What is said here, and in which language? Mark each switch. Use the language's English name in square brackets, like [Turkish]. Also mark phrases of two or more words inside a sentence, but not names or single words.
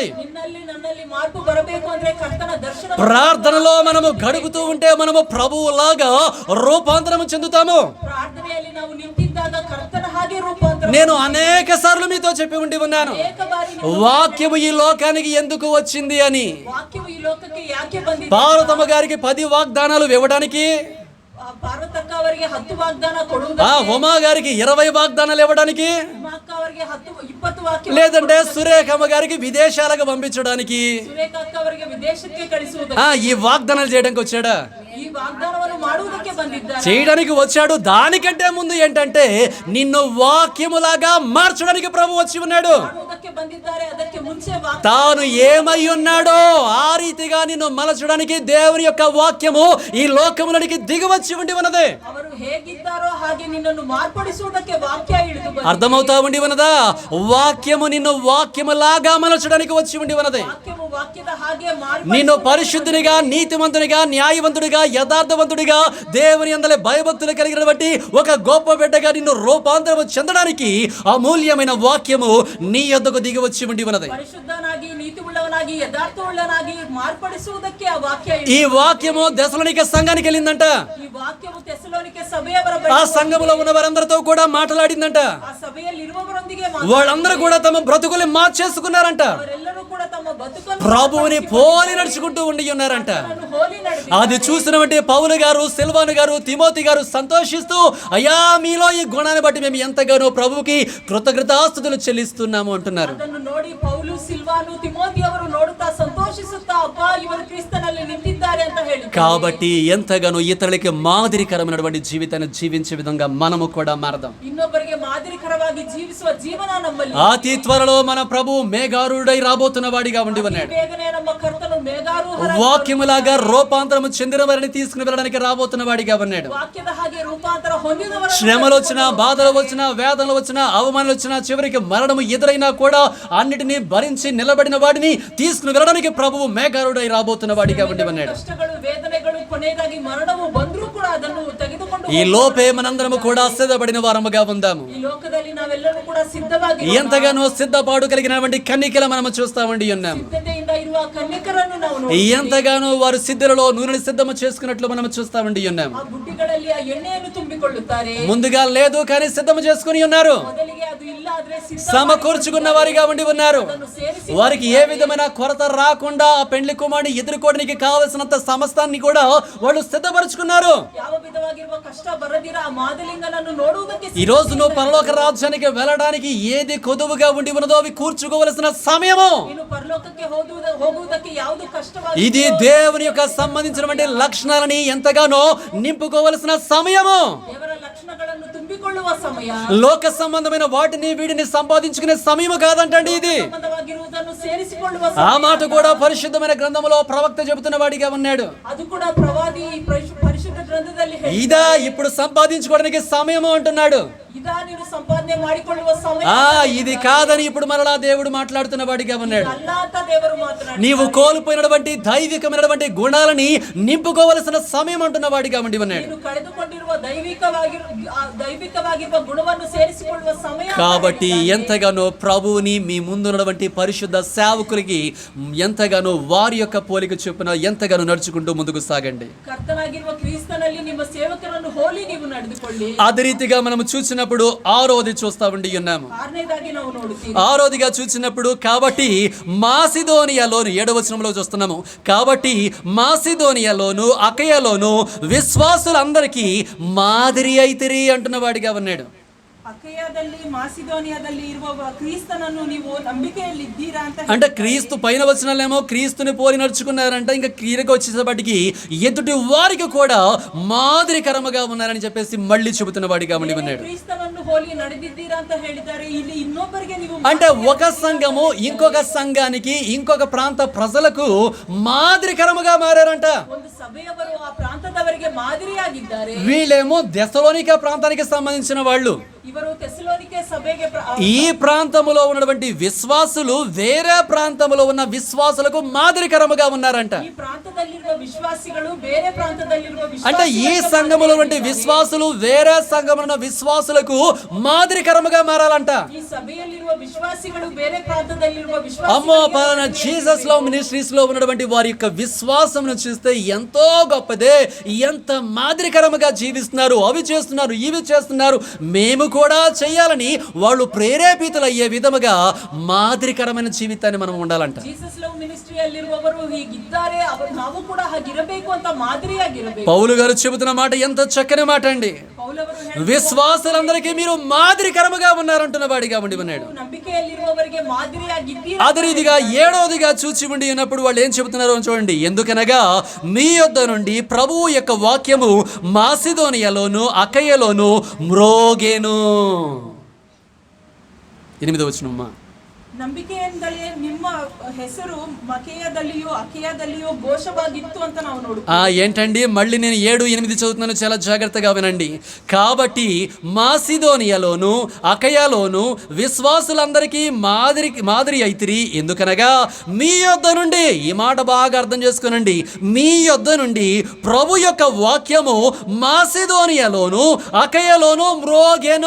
[Kannada] ನಿನ್ನಲ್ಲಿ ನನ್ನಲ್ಲಿ ಮಾರ್ಪು ಬರಬೇಕು ಅಂದ್ರೆ ಕರ್ತನ ದರ್ಶನ. [Telugu] ప్రార్థనలో మనము గడుపుతూ ఉంటే మనము ప్రభువులాగా రూపాంతరం చెందుతాము. [Kannada] ಪ್ರಾರ್ಥನೆಯಲ್ಲಿ ನಾವು ನಿಂತಿದ್ದಾಗ ಕರ್ತನ ಹಾಗೆ ರೂಪಾಂತರ [Telugu] నేను అనేక సార్లు మీతో చెప్పి ఉండి ఉన్నాను, [Kannada] ಅನೇಕ ಬಾರಿ [Telugu] వాక్యము ఈ లోకానికి ఎందుకు వచ్చింది అని. [Kannada] ವಾಕ್ಯವು ಈ ಲೋಕಕ್ಕೆ ಯಾಕೆ ಬಂದಿದೆ? [Telugu] పార్వతమ్మ గారికి 10 వాగ్దానాలు ఇవ్వడానికి, [Kannada] ಪಾರ್ವತಕ್ಕ ಅವರಿಗೆ 10 ವಾಗ್ದಾನ ఆ ಕೊಡುವುದಕ್ಕೆ, [Telugu] ఉమా గారికి 20 వాగ్దానాలు ఇవ్వడానికి, [Kannada] ಉಮಾಕ್ಕ ಅವರಿಗೆ 20 ವಾಕ್ಯ, [Telugu] లేదంటే సురేఖమ్మ గారికి విదేశాలకు పంపించడానికి, [Kannada] ಸುರೇಖ ಅಕ್ಕ ಅವರಿಗೆ ವಿದೇಶಕ್ಕೆ ಕಳಿಸುವುದಕ್ಕೆ, [Telugu] ఈ వాగ్దానాలు చేయడానికి వచ్చాడా? [Kannada] ಈ ವಾಗ್ದಾನವನ್ನು ಮಾಡುವುದಕ್ಕೆ ಬಂದಿದ್ದಾರೆ. [Telugu] చేయడానికి వచ్చాడు. దానికంటే ముందు ఏంటంటే నిన్ను వాక్యములాగా మార్చడానికి ప్రభు వచ్చి ఉన్నాడు. [Kannada] ಮಾಡುವುದಕ್ಕೆ ಬಂದಿದ್ದಾರೆ. ಅದಕ್ಕೆ ಮುಂಚೆ [Telugu] తాను ఏమై ఉన్నాడో ఆ రీతిగా నిన్ను మలచడానికి దేవుని యొక్క వాక్యము ఈ లోకములోనికి దిగివచ్చి ఉండి ఉన్నది. [Kannada] ಅವರು ಹೇಗಿದ್ದಾರೋ ಹಾಗೆ ನಿನ್ನನ್ನು ಮಾರ್ಪಡಿಸುವುದಕ್ಕೆ ವಾಕ್ಯ ಇಳಿದು ಬಂದಿದೆ. [Telugu] అర్థమవుతా ఉండి ఉన్నదా? వాక్యము నిన్ను వాక్యములాగా మలచడానికి వచ్చి ఉండి ఉన్నది. [Kannada] ವಾಕ್ಯವು ವಾಕ್ಯದ ಹಾಗೆ [Telugu] నిన్ను పరిశుద్ధునిగా, నీతిమంతునిగా, న్యాయవంతుడిగా, యథార్థవంతుడిగా, దేవుని యందలి భయభక్తులు కలిగినటువంటి ఒక గొప్ప బిడ్డగా నిన్ను రూపాంతరము చెందడానికి అమూల్యమైన వాక్యము నీ యొద్దకు దిగి వచ్చి ఉండి ఉన్నది. [Kannada] ಪರಿಶುದ್ಧನಾಗಿ, ನೀತಿವುಳ್ಳವನಾಗಿ, ಯಥಾರ್ಥವುಳ್ಳವನಾಗಿ ಮಾರ್ಪಡಿಸುವುದಕ್ಕೆ ಆ ವಾಕ್ಯ [Telugu] ఈ వాక్యము దెసలోనిక సంఘానికి వెళ్ళిందంట. [Kannada] ಈ ವಾಕ್ಯವು ಥೆಸಲೋನಿಕೆ ಸಭೆಯವರ [Telugu] ఆ సంఘములో ఉన్న వారందరితో కూడా మాట్లాడిందంట. [Kannada] ಆ ಸಭೆಯಲ್ಲಿ ಇರುವವರೊಂದಿಗೆ [Telugu] వాళ్ళందరూ కూడా తమ బ్రతుకులు మార్చేసుకున్నారంట. [Kannada] ಅವರೆಲ್ಲರೂ ಕೂಡ ತಮ್ಮ ಬದುಕನ್ನು [Telugu] ప్రభువుని పోలి నడుచుకుంటూ ఉండి ఉన్నారంట. [Kannada] ಹೋಲಿ ನಡೆದಿ. [Telugu] అది చూసినటువంటి పౌలు గారు, సిల్వాను గారు, తిమోతి గారు సంతోషిస్తూ, అయ్యా మీలో ఈ గుణాన్ని బట్టి మేము ఎంతగానో ప్రభువుకి కృతజ్ఞతాస్తుతులు చెల్లిస్తున్నాము అంటున్నారు. [Kannada] ಅದನ್ನು ನೋಡಿ ಪೌಲು, ಸಿಲ್ವಾನು, ತಿಮೋತಿ ಅವರು ನೋಡುತ್ತಾ ಸಂತೋಷಿಸುತ್ತಾ, ಅಪ್ಪ ಇವರು ಕ್ರಿಸ್ತನಲ್ಲಿ ನಿಂತಿದ್ದಾರೆ ಅಂತ ಹೇಳಿ. [Telugu] కాబట్టి ఎంతగానో ఇతరులకి మాదిరికరమైనటువంటి జీవితాన్ని జీవించే విధంగా మనము కూడా మారదాం. [Kannada] ಇನ್ನೊಬ್ಬರಿಗೆ ಮಾದರಿಕರವಾಗಿ ಜೀವಿಸುವ ಜೀವನ ನಮ್ಮಲ್ಲಿ. [Telugu] అతి త్వరలో మన ప్రభు మేఘారుడై రాబోతున్న వాడిగా ఉండి ఉన్నాడు. [Kannada] ಬೇಗನೆ ನಮ್ಮ ಕರ್ತನು ಮೇಘಾರೂಢ [Telugu] వాక్యములాగా రూపాంతరము చెందిన వారిని తీసుకుని వెళ్ళడానికి రాబోతున్న వాడిగా ఉన్నాడు. [Kannada] ವಾಕ್ಯದ ಹಾಗೆ ರೂಪಾಂತರ ಹೊಂದಿದವರ [Telugu] శ్రమలు వచ్చినా, బాధలు వచ్చినా, వేదనలు వచ్చినా, అవమానాలు వచ్చినా, చివరికి మరణము ఎదురైనా కూడా అన్నిటినీ భరించి నిలబడిన వాడిని తీసుకుని వెళ్ళడానికి ప్రభువు మేఘారుడై రాబోతున్న వాడిగా ఉండి ఉన్నాడు. [Kannada] ಕಷ್ಟಗಳು, ವೇದನೆಗಳು, ಕೊನೆಯದಾಗಿ ಮರಣವು ಬಂದರೂ ಕೂಡ ಅದನ್ನು ತೆಗೆದುಕೊಂಡು [Telugu] ఈ లోపే మనందరము కూడా సిద్ధపడిన వారముగా ఉందాము. [Kannada] ಈ ಲೋಕದಲ್ಲಿ ನಾವೆಲ್ಲರೂ ಕೂಡ ಸಿದ್ಧವಾಗಿ [Telugu] ఎంతగానో సిద్ధపాటు కలిగినటువంటి కన్నికల మనము చూస్తామండి ఉన్నాము. [Kannada] ಸಿದ್ಧತೆಯಿಂದ ಇರುವ ಕನ್ಯಕರನ್ನು ನಾವು ನೋಡಿ, [Telugu] ఎంతగానో వారు సిద్ధులలో నూనెని సిద్ధము చేసుకున్నట్లు మనము చూస్తామండి ఉన్నాము. [Kannada] ಆ ಬುಟ್ಟಿಗಳಲ್ಲಿ ಆ ಎಣ್ಣೆಯನ್ನು ತುಂಬಿಕೊಳ್ಳುತ್ತಾರೆ. [Telugu] ముందుగా లేదు కానీ సిద్ధము చేసుకుని ఉన్నారు. [Kannada] ಮೊದಲಿಗೆ ಅದು ಇಲ್ಲ ಆದ್ರೆ ಸಿದ್ಧ [Telugu] సమకూర్చుకున్న వారిగా ఉండి ఉన్నారు. [Kannada] ಅದನ್ನು ಸೇರಿಸಿ [Telugu] వారికి ఏ విధమైన కొరత రాకుండా ఆ పెండ్లి కుమారుని ఎదుర్కోవడానికి కావలసినంత సమస్తాన్ని కూడా వాళ్ళు సిద్ధపరుచుకున్నారు. [Kannada] ಯಾವ ವಿಧವಾಗಿರುವ ಕಷ್ಟ ಬರದಿರ ಆ ಮಾದಲಿಂಗನನ್ನು ನೋಡುವುದಕ್ಕೆ [Telugu] ఈ రోజు నువ్వు పరలోక రాజ్యానికి వెళ్ళడానికి ఏది కొదువుగా ఉండి ఉన్నదో అవి కూర్చుకోవలసిన సమయము [Kannada] ನೀನು ಪರಲೋಕಕ್ಕೆ ಹೋಗುವುದಕ್ಕೆ ಯಾವುದು ಕಷ್ಟವಾಗಿ [Telugu] ఇది. దేవుని యొక్క సంబంధించినటువంటి లక్షణాలని ఎంతగానో నింపుకోవలసిన సమయము. [Kannada] ದೇವರ ಲಕ್ಷಣಗಳನ್ನು ತುಂಬಿಕೊಳ್ಳುವ ಸಮಯ. [Telugu] లోక సంబంధమైన వాటిని వీటిని సంపాదించుకునే సమయము కాదంటండి ఇది. [Kannada] ಸಂಬಂಧವಾಗಿರುವುದನ್ನು ಸೇರಿಸಿಕೊಳ್ಳುವ [Telugu] ఆ మాట కూడా పరిశుద్ధమైన గ్రంథములో ప్రవక్త చెబుతున్న వాడిగా ఉన్నాడు. [Kannada] ಅದು ಕೂಡ ಪ್ರವಾದಿ ಪರಿಶುದ್ಧ ಗ್ರಂಥದಲ್ಲಿ [Telugu] ఇదా ఇప్పుడు సంపాదించుకోవడానికి సమయము అంటున్నాడు. [Kannada] ಇದಾ ನೀನು ಸಂಪಾದನೆ ಮಾಡಿಕೊಳ್ಳುವ ಸಮಯ [Telugu] ఇది కాదని ఇప్పుడు మరలా దేవుడు మాట్లాడుతున్న వాడిగా ఉన్నాడు. [Kannada] ಅಲ್ಲ ಅಂತ ದೇವರು ಮಾತನಾಡಿ, [Telugu] నీవు కోల్పోయినటువంటి దైవికమైనటువంటి గుణాలని నింపుకోవలసిన సమయం అంటున్న వాడిగా ఉండి ఉన్నాడు. [Kannada] ನೀನು ಕಳೆದುಕೊಂಡಿರುವ ದೈವಿಕವಾಗಿರುವ ಗುಣವನ್ನು ಸೇರಿಸಿಕೊಳ್ಳುವ ಸಮಯ. [Telugu] కాబట్టి ఎంతగానో ప్రభువుని మీ ముందున్నటువంటి పరిశుద్ధ సేవకులకి ఎంతగానో వారి యొక్క పోలిక చొప్పున ఎంతగానో నడుచుకుంటూ ముందుకు సాగండి. [Kannada] ಕರ್ತನಾಗಿರುವ ಕ್ರಿಸ್ತನಲ್ಲಿ ನಿಮ್ಮ ಸೇವಕರನ್ನು ಹೋಲಿ ನೀವು ನಡೆದುಕೊಳ್ಳಿ. [Telugu] అదే రీతిగా మనం చూసినప్పుడు ఆరోది చూస్తా ఉండి ఉన్నాము. [Kannada] ಆರನೇದಾಗಿ ನಾವು ನೋಡುತ್ತೀವಿ, [Telugu] ఆరోదిగా చూసినప్పుడు కాబట్టి మాసిదోనియాలోను 7వ వచనంలో చూస్తున్నాము. కాబట్టి మాసిదోనియాలోను అకయలోను విశ్వాసులందరికీ మాదిరి అయితిరి అంటున్న వాడిగా ఉన్నాడు. [Kannada] ಅಕಯದಲ್ಲಿ, ಮಾಸಿದೋನಿಯಾದಲ್ಲಿ ಇರುವ ಕ್ರಿಸ್ತನನ್ನು ನೀವು ನಂಬಿಕೆಯಲ್ಲಿದ್ದೀರಾ ಅಂತ [Telugu] అంటే క్రీస్తు పైన వచనాలేమో క్రీస్తుని పోలి నడుచుకున్నారంట. ఇంకా క్రియకు వచ్చేసేపటికి ఎదుటి వారికి కూడా మాదిరికరముగా ఉన్నారని చెప్పేసి మళ్ళీ చెబుతున్న వాడిగా ఉండి ఉన్నాడు. [Kannada] ಕ್ರಿಸ್ತನನ್ನು ಹೋಲಿ ನಡೆದಿದ್ದೀರಾ ಅಂತ ಹೇಳಿದ್ದಾರೆ. ಇಲ್ಲಿ ಇನ್ನೊಬ್ಬರಿಗೆ ನೀವು [Telugu] అంటే ఒక సంఘము ఇంకొక సంఘానికి, ఇంకొక ప్రాంత ప్రజలకు మాదిరికరముగా మారారంట. [Kannada] ಒಂದು ಸಭೆಯವರು ಆ ಪ್ರಾಂತದವರಿಗೆ ಮಾದರಿಯಾಗಿದ್ದಾರೆ. [Telugu] వీళ్ళేమో దెసలోనిక ప్రాంతానికి సంబంధించిన వాళ్ళు. [Kannada] ಇವರು ಥೆಸಲೋನಿಕೆ ಸಭೆಗೆ [Telugu] ఈ ప్రాంతములో ఉన్నటువంటి విశ్వాసులు వేరే ప్రాంతములో ఉన్న విశ్వాసులకు మాదిరికరముగా ఉన్నారంట. [Kannada] ಈ ಪ್ರಾಂತದಲ್ಲಿರುವ ವಿಶ್ವಾಸಿಗಳು ಬೇರೆ ಪ್ರಾಂತದಲ್ಲಿರುವ [Telugu] అంటే ఈ సంఘములో ఉన్నటువంటి విశ్వాసులు వేరే సంఘములో ఉన్న విశ్వాసులకు మాదిరికరముగా మారాలంట. [Kannada] ಈ ಸಭೆಯಲ್ಲಿರುವ ವಿಶ್ವಾಸಿಗಳು ಬೇರೆ ಪ್ರಾಂತದಲ್ಲಿರುವ [Telugu] అమ్మో [Kannada] ವಿಶ್ವಾಸಿಗಳು [Telugu] పలానా జీసస్ లో మినిస్ట్రీస్ లో ఉన్నటువంటి వారి యొక్క విశ్వాసమును చూస్తే ఎంతో గొప్పదే, ఎంత మాదిరికరముగా జీవిస్తున్నారు, అవి చేస్తున్నారు, ఇవి చేస్తున్నారు, మేము కూడా చేయాలని వాళ్ళు ప్రేరేపితులయ్యే విధముగా మాదిరికరమైన జీవితాన్ని మనం ఉండాలంట. [Kannada] ಜೀಸಸ್ ಲವ್ ಮಿನಿಸ್ಟ್ರಿಯಲ್ಲಿರುವವರು ಹೀಗಿದ್ದಾರೆ, ಅವರು ನಾವು ಕೂಡ ಹಾಗಿರಬೇಕು ಅಂತ ಮಾದರಿಯಾಗಿರಬೇಕು. [Telugu] పౌలు గారు చెబుతున్న మాట ఎంత చక్కని మాట అండి. [Kannada] ಪೌಲವರು [Telugu] విశ్వాసులందరికీ మీరు మాదిరికరముగా ఉన్నారంటున్న వాడిగా ఉండి ఉన్నాడు. [Kannada] ನಂಬಿಕೆಯಲ್ಲಿರುವವರಿಗೆ ಮಾದರಿಯಾಗಿದ್ದೀರಿ. [Telugu] అదే రీతిగా 7వదిగా చూచి ఉండి ఉన్నప్పుడు వాళ్ళు ఏం చెబుతున్నారో చూడండి. ఎందుకనగా మీ యొద్ద నుండి ప్రభువు యొక్క వాక్యము మాసిదోనియలోను అకయలోను మ్రోగేను. 8వ వచనమ్మా. [Kannada] ನಂಬಿಕೆಯಿಂದಲೇ ನಿಮ್ಮ ಹೆಸರು ಮಕೆಯದಲ್ಲಿಯೋ ಅಕೆಯದಲ್ಲಿಯೋ ಘೋಷವಾಗಿತ್ತು ಅಂತ ನಾವು ನೋಡು. [Telugu] ఏంటండి మళ్ళీ నేను 7, 8 చదువుతున్నాను, చాలా జాగ్రత్తగా వినండి. కాబట్టి మాసిదోనియలోను అకయలోను విశ్వాసులందరికీ మాదిరి అయితిరి. ఎందుకనగా మీ యొద్ద నుండి, ఈ మాట బాగా అర్థం చేసుకోనండి, మీ యొద్ద నుండి ప్రభు యొక్క వాక్యము మాసిదోనియలోను అకయలోను మ్రోగెను.